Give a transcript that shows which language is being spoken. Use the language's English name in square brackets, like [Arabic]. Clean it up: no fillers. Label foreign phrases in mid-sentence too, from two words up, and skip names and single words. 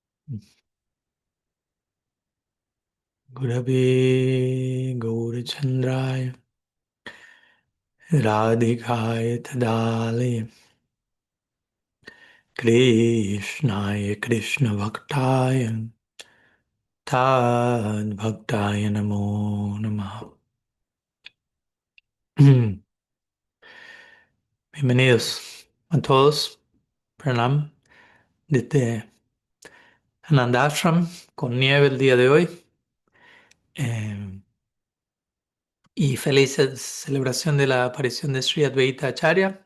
[Sanskrit] Gurave Gaurachandraya Radhikaya Tadale Krishnaya Krishna Bhaktaya Tad Bhaktaya Namo Namaha. [Spanish] Bienvenidos a todos. Pranam desde Ananda Ashram con nieve el día de hoy. Y feliz celebración de la aparición de Sri Advaita Acharya.